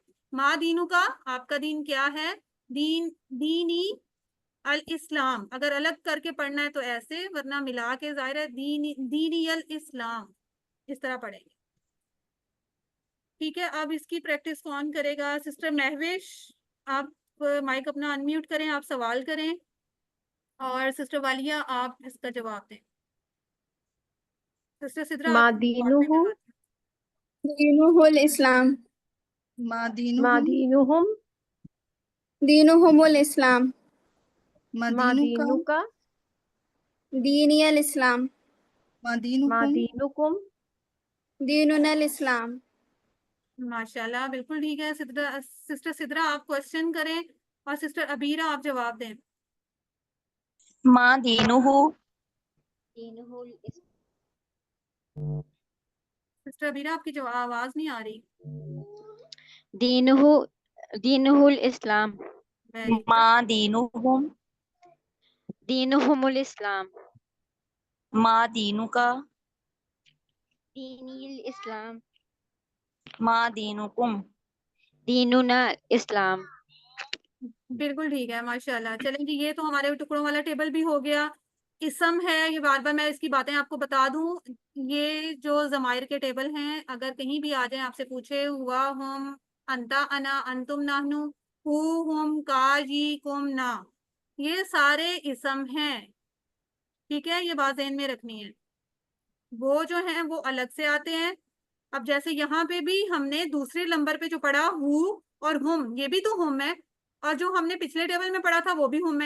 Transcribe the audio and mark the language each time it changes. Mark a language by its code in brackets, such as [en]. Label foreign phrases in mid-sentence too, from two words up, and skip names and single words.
[ar] ما دينك, [hi] आपका दीन क्या है। दीन, [ar] ديني الإسلام, [hi] अगर अलग करके पढ़ना है तो ऐसे, वरना मिला के जाहिर है [ar] ديني، ديني الإسلام, [hi] इस तरह पढ़ेंगे। ठीक है। अब इसकी प्रैक्टिस कौन करेगा? सिस्टर महविश, आप माइक अपना अनम्यूट करें, आप सवाल करें। और सिस्टर वालिया, आप इसका जवाब दें। सिस्टर सिद्रा [ar] मा [hi] आपकी बात में [ar] दीनुहु करवाती دينه الإسلام मा ما دينهم दीनुहुम دينهم الإسلام मा ما دينك दीनुका ديني الإسلام मा ما دينكم दीनुकुम ديننا الإسلام. [hi] माशाल्लाह, बिल्कुल ठीक है। सिस्टर सिद्रा आप क्वेश्चन करें और सिस्टर अबीरा आप जवाब दें। [ar] ما دينه दीनुहुल [hi] सिस्टर अबीरा आपकी आवाज नहीं आ रही। [ar] دينه دينه الإسلام [en] वेरी [ar] मा [en] गुड। [ar] दीनुहुम دينهم الإسلام ما دينك دين الإسلام ما دينكم ديننا إسلام. [hi] बिल्कुल ठीक है, माशाल्लाह। चलें जी, ये तो हमारे टुकड़ों वाला टेबल भी हो गया। इसम है, ये बार बार मैं इसकी बातें आपको बता दूं, ये जो ज़माइर के टेबल हैं, अगर कहीं भी आ जाए आपसे पूछे हुआ, हम, [ar] أنت، أنا، أنتم، نحن, هو، هم، ك، ي، كم، نا, [hi] ये सारे इसम हैं। ठीक है, ये बात ज़हन में रखनी है। वो जो हैं वो अलग से आते हैं। अब जैसे यहाँ पे भी हमने दूसरे नंबर पे जो पढ़ा हु और हुम, ये भी तो हुम है, और जो हमने पिछले टेबल में पढ़ा था वो भी हुम है।